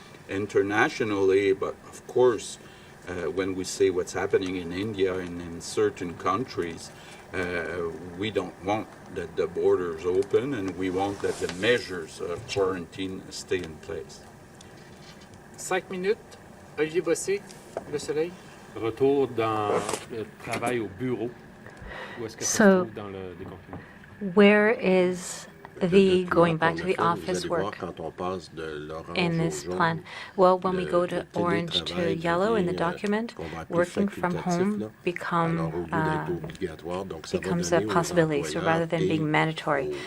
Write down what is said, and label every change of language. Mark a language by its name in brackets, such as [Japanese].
[English] Internationally, but of course, when we say what's happening in India and in certain countries, we don't want that the borders open, and we want that the measures of quarantine stay in place. 5 minutes. Olivier Bossé, Le Soleil. [French] Retour dans le travail au bureau. Où est-ce que ça se trouve dans le déconfinement? [English] Where is the going back to the office work in this plan? Well, when we go to orange to yellow in the document, working from home becomes a possibility, so rather than being mandatory.